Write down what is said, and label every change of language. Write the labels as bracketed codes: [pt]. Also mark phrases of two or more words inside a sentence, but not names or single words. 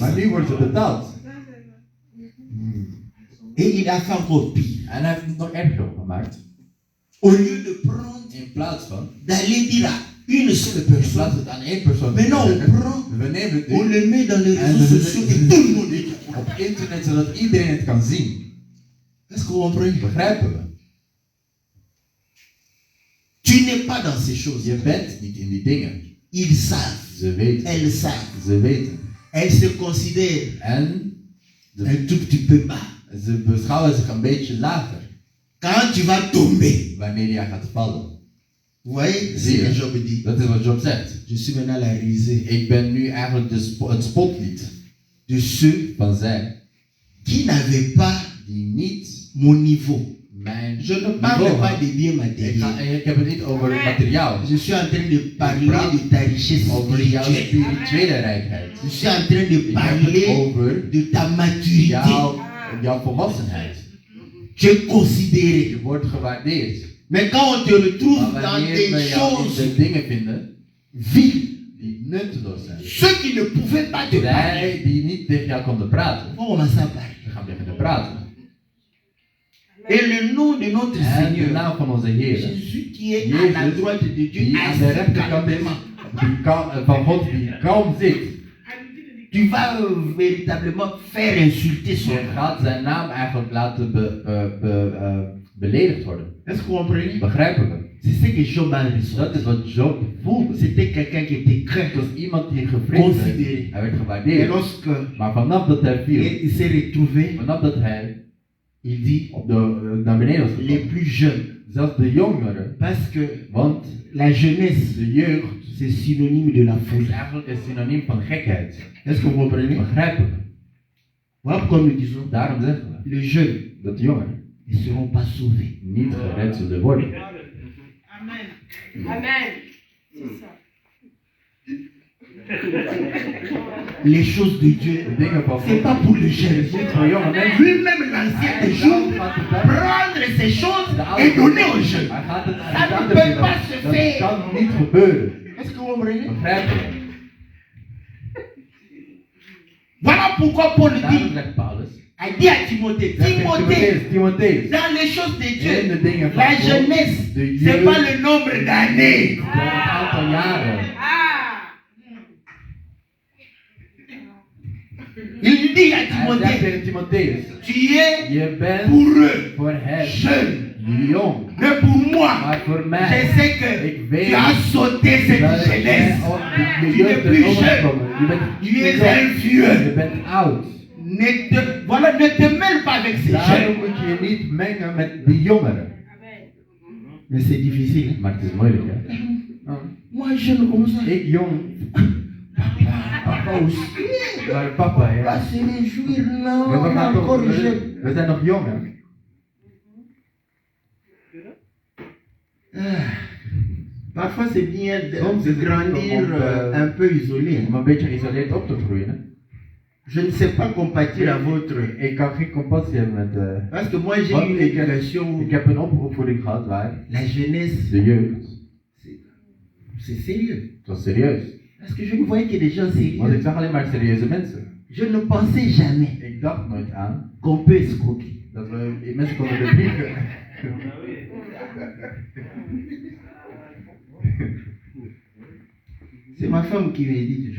[nl] Maar nu worden ze betaald. [fr] Et il a fait encore pire. [nl] En hij heeft het nog erger gemaakt. [fr] Au lieu de prendre, [nl] In plaats van, [fr] d'aller dire à une seule [nl] in [fr] personne, [nl] plaats van het aan één persoon te [fr] maintenant on [nl] zeggen, [fr] prend, [nl] we nemen het [fr] on [nl] nu [fr] le met dans les [nl] en [fr] réseaux [nl] we [fr] sociaux et [nl] zetten [fr] tout le monde est. [nl] het op internet zodat iedereen het kan zien. [fr] Est-ce que vous comprenez? [nl] Begrijpen we? [fr] Tu n'es pas dans ces choses. [nl] Je bent niet in die dingen. [fr] Ils savent, [nl] Ze weten. [fr] elles savent. [nl] Ze weten. [fr] Elles se considèrent [nl] En [fr] un tout petit peu bas. [nl] ze beschouwen zich een beetje lager [fr] Quand tu vas tomber, [nl] wanneer jij gaat vallen. [fr] vous voyez, [nl] Zie [fr] c'est [nl] je? [fr] que Job dit. [nl] Dat is wat Job zegt. [fr] Je suis maintenant la risée [nl] Ik ben nu eigenlijk het spotlied [fr] de ceux [nl] van zij [fr] qui n'avaient pas [nl] die niet [fr] mon niveau. [nl] mijn [fr] Je ne parle [nl] niveau [fr] pas [nl] hadden. [fr] des biens matériels. [nl] Ik heb het niet over het materiaal. [fr] Je suis en train de parler de ta richesse [nl] Over jouw [fr] spirituelle. [nl] spirituele rijkheid. [fr] Je suis en train de [nl] Ik heb het [fr] parler [nl] over [fr] de ta maturité. [nl] jouw volwassenheid. [fr] Tu es considéré. [nl] Je wordt gewaardeerd. [fr] Mais quand on te retrouve [nl] Maar [fr] dans [nl] wanneer [fr] des [nl] we jou in [fr] choses [nl] de dingen vinden [fr] viles, [nl] die nutteloos zijn. [fr] ceux qui ne pouvaient pas te parler, [nl] Zij die niet tegen jou konden praten. [fr] vont commencer à parler. [nl] Ze gaan tegen je praten. [fr] Et le nom de notre [nl] En de [fr] Seigneur, [nl] naam van onze Heer, [fr] Jésus qui est à la [nl] Jezus, [fr] droite de Dieu, [nl] die aan de [fr] assis [nl] rechterkant is, [fr] calmement. [nl] van God die kalm zit. [fr] Tu vas véritablement faire insulter son [nl] Je [fr] nom. [nl] gaat zijn naam eigenlijk laten beledigd worden. [fr] Est-ce que vous comprenez? [nl] Begrijpen we? [fr] C'est ce que Job a ressenti. [nl] Dat is wat Job voelde. [fr] C'était quelqu'un qui était craint. [nl] Het was iemand die gevreesd werd. [fr] Considéré. [nl] Hij werd [fr] Et [nl] gewaardeerd. [fr] lorsque [nl] Maar vanaf dat hij viel, [fr] il s'est retrouvé, [nl] vanaf dat hij [fr] il dit [nl] naar beneden was [fr] les [nl] gekomen, [fr] plus jeunes. [nl] zelfs de jongeren, [fr] Parce que [nl] want [fr] la jeunesse, [nl] de jeugd [fr] c'est synonyme de la [nl] is [fr] folie. [nl] eigenlijk een synoniem van gekheid. [fr] Est-ce que vous comprenez? [nl] Begrijpen we? [fr] Voilà pourquoi nous disons, [nl] Daarom zeggen we [fr] les jeunes [nl] dat de jongeren [fr] ne seront pas sauvés. [nl] niet gered zullen worden. [fr] Amen. Amen. C'est ça. Les choses de Dieu, [nl] De dingen van [fr] c'est [nl] God [fr] pas pour les jeunes. [nl] is niet voor jonge mensen. [fr] Lui-même, l'ancien des jours, prendre ces choses et donner aux jeunes. [nl] Hij gaat het [fr] Ça [nl] aan [fr] ne [nl] de [fr] peut pas [nl] anderen [fr] se [nl] geven. [fr] faire. [nl] Dat kan niet gebeuren. [fr] Est-ce que vous comprenez? [nl] Begrijpen we? [fr] Voilà pourquoi Paul [nl] Daarom [fr] dit, [nl] zegt Paulus. [fr] a dit à Timothée, Timothée, [nl] Timotheus. [fr] dans les choses de [nl] In de [fr] Dieu, [nl] dingen van [fr] la [nl] God. [fr] jeunesse, [nl] De [fr] c'est [nl] jeugd. [fr] pas le nombre d'années. [nl] Door een aantal jaren. Ah. [fr] Il dit à [nl] Hij zegt [fr] Timothée, [nl] tegen Timotheus. [fr] tu es [nl] Je bent [fr] pour eux [nl] voor hem [fr] jeune, [nl] jong. [fr] mais pour moi, [nl] Maar voor [fr] je [nl] mij. [fr] sais que [nl] Ik weet [fr] tu as sauté cette [nl] dat jij [fr] jeunesse. [nl] op je [fr] Tu n'es [nl] jeugd [fr] plus [nl] bent [fr] jeune. [nl] overgekomen. Je bent [fr] Tu [nl] niet [fr] es [nl] jong. [fr] un vieux. [nl] Je bent oud. [fr] Ne te mêle pas avec ces [nl] Daarom [fr] jeunes. [nl] moet je je niet mengen met die jongeren. [fr] Amen. Mais c'est difficile. [nl] Maar het is moeilijk, hè? [fr] Moi, jeune comme ça. [nl] Ik jong. [fr] Papa aussi. [nl] Maar papa, [fr] On va [nl] ja. [fr] se réjouir, non, [nl] Maar [fr] on est encore jeune. [nl] we zijn nog jong, hè? [fr] Parfois, c'est bien [nl] Soms [fr] de [nl] is het [fr] grandir [nl] goed om, [fr] un peu isolé. [nl] Om een beetje geïsoleerd op te groeien, hè? [fr] Je ne sais pas compatir à votre. [nl] Ik kan geen compassie hebben met... [fr] Parce que moi j'ai [nl] Want [fr] une éducation. [nl] ik heb een opvoeding gehad waar [fr] La jeunesse, [nl] de jeugd, [fr] c'est sérieux. [nl] het was serieus. [fr] Parce que je ne voyais que des gens [nl] Want ik [fr] sérieux. [nl] zag alleen maar serieuze mensen. [fr] Je ne pensais jamais [nl] Ik dacht nooit aan [fr] qu'on peut escroquer. [nl] dat we mensen konden bedriegen. [fr] C'est ma femme qui me dit toujours.